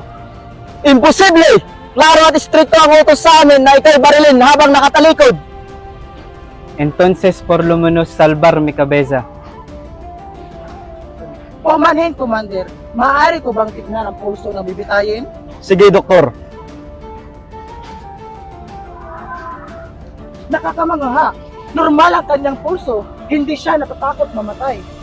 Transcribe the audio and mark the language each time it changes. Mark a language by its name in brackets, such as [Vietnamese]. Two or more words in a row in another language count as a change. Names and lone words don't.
[Filipino] Imposible! Klaro at stricto ang utos sa amin na ikay barilin habang nakatalikod. [Spanish] Entonces, por lo menos, salvar mi cabeza. [Filipino] Pumanhin, Commander. Maaari ko bang tignan ang pulso na bibitayin? Sige, Doktor. Nakakamangha. Normal ang kanyang pulso. Hindi siya natatakot mamatay.